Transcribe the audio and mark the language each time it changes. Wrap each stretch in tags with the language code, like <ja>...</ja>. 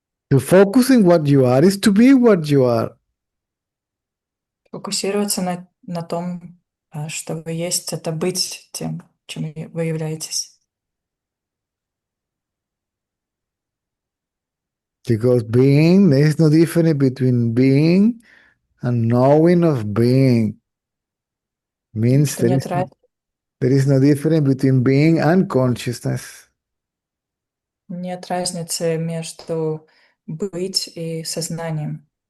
<en>To focus in what you are is to be what you are.</en> <ru>Фокусироваться на том, что вы есть, это быть тем, чем вы являетесь.</ru> <en>Because being, there is no difference between being and knowing of being. Means</en> <ru>Что нет</ru> <en>there is no difference between being and consciousness.</en> <ru>Нет разницы между быть и сознанием.</ru>